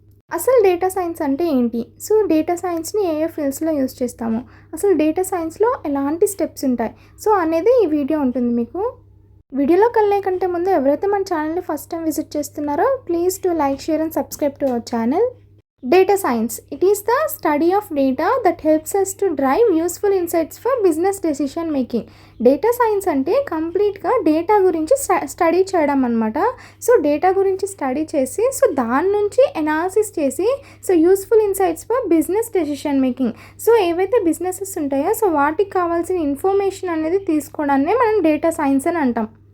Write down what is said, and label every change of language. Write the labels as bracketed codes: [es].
[te] అసలు data science అంటే ఏంటి? సో డేటా సైన్స్ని ఏ ఫీల్డ్స్లో యూజ్ చేస్తాము, అసలు డేటా సైన్స్లో ఎలాంటి స్టెప్స్ ఉంటాయి సో అనేది ఈ వీడియో ఉంటుంది మీకు. వీడియోలోకి వెళ్ళే కంటే ముందు ఎవరైతే మన ఛానల్ని ఫస్ట్ టైం విజిట్ చేస్తున్నారో [en] Please to like, share and subscribe to our channel. Data science. It is the study of data that helps us to drive useful insights for business decision making. [te] Data science అంటే కంప్లీట్గా data గురించి study చేయడం అనమాట. So data గురించి study చేసి so దాని నుంచి analysis చేసి so [en] Useful insights for business decision making. [te] So ఏవైతే బిజినెసెస్ ఉంటాయో సో వాటికి కావాల్సిన ఇన్ఫర్మేషన్ అనేది తీసుకోవడాన్నే మనం డేటా సైన్స్ అని అంటాం.